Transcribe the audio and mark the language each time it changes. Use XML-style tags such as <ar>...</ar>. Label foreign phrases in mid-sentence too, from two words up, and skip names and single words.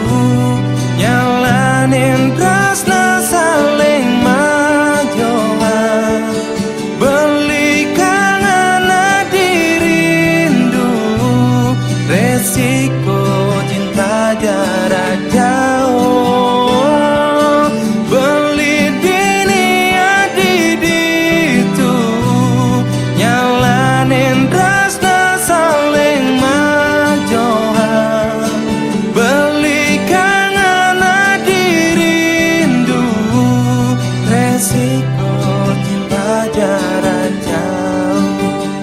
<ban>nyalanin tresna saling majohan beli kangen adirindu</ban> <id>resiko cinta jarak jauh</id> <ban>beli dini adiditu nyalanin tresna saling majohan beli kangen adirindu</ban> <id>resiko cinta jarak jauh.</id>